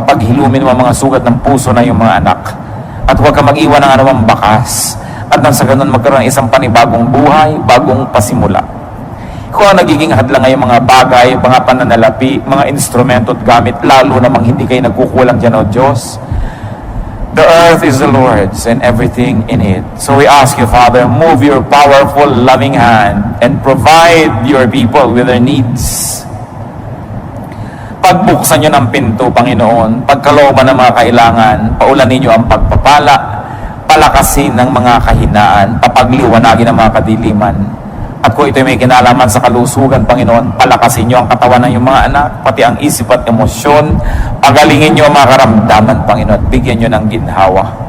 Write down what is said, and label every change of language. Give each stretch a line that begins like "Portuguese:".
Filipino: Papaghilumin mo ang mga sugat ng puso na yung mga anak. At huwag ka mag-iwan ng anumang bakas. At nang sa ganun magkaroon ng isang panibagong buhay, bagong pasimula. Kung ang nagiging hadlang ngayong mga bagay, mga pananalapi, mga instrumento at gamit, lalo namang hindi kayo nagkukulang dyan, O Diyos.
English: The earth is the Lord's and everything in it. So we ask you, Father, move your powerful, loving hand and provide your people with their needs.
Filipino: Pagbuksan nyo ng pinto, Panginoon, pagkalooban ng mga kailangan, paulanin nyo ang pagpapala, palakasin ng mga kahinaan, papagliwanagin ng mga kadiliman. At kung ito may kinalaman sa kalusugan, Panginoon, palakasin nyo ang katawan ng iyong mga anak, pati ang isip at emosyon, pagalingin nyo ang mga karamdaman, Panginoon, at bigyan nyo ng ginhawa.